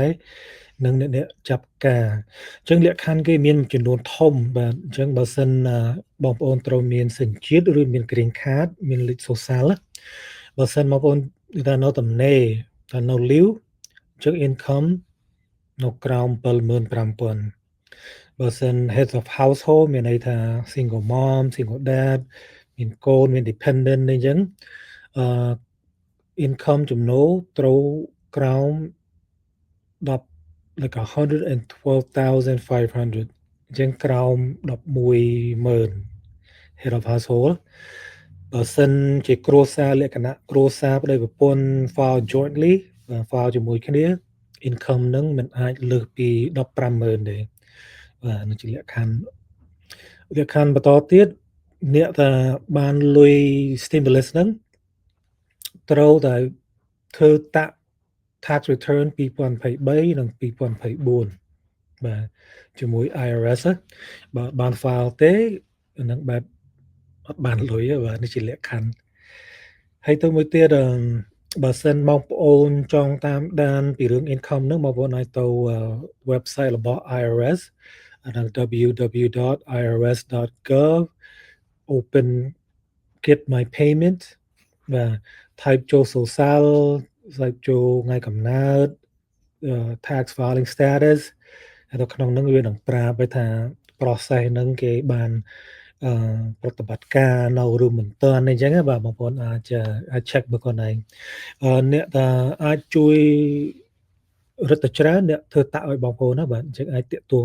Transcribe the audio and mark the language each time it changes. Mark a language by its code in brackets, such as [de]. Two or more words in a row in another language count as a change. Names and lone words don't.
[km] នឹងអ្នកចាប់ការអញ្ចឹងលក្ខខណ្ឌគេមានចំនួនធំបាទអញ្ចឹងបើសិនបងប្អូនត្រូវមានសញ្ជាតិឬមាន [en] green card [km] មានលេខ social បើសិនបងប្អូនថានៅតំណេថានៅ live អញ្ចឹង income នៅក្រោម75,000បើសិន [en] head of household [km] មានន័យថា [en] single mom single dad [km] មានកូនមាន dependent អីចឹង income ចំណូលត្រូវក្រោមlike 112,500អញ្ចឹងក្រោម11,000 [en] head of household [km] បើសិនជាគ្រួសារលក្ខណៈគ្រួសារប្តីប្រ ពន្ធ [en] file jointly file [km] ជាមួយគ្នា income នឹងមិនអាចលើសពី15,000ទេបាទនោះជាលក្ខខណ្ឌ បន្តទៀតអ្នកថាបានលុយ stimulus ហ្នឹងត្រូវតែធ្វើ [en] tax return [km] 2023និង2024បាទជាមួយ IRS បើបាន file ទេនឹងបែបអត់បានលុយបាទនេះជាលក្ខខណ្ឌហើយទៅមួយទៀតបើសិនបងប្អូនចង់តាមដានពីរឿង income ហ្នឹងបងប្អូនអាចទៅ website របស់ IRS www.irs.gov [en] open get my payment [km] បាទ type ចូល social type ចូលថ្ងៃកំណើត [en] tax filing status [km] ហើយនៅក្នុងហ្នឹងវានឹងប្រាប់ថា process ហ្នឹងគេបានប្រតិបត្តិការនៅឬមិនទាន់អីចឹងបាទបងប្អូនអាច check មើលខ្លួនឯងអ្នកថាអាចជួយរឹតតែច្រើនអ្នកធ្វើតាក់ឲ្យបងប្អូនណាបាទអញ្ចឹងអាចតាក់ទង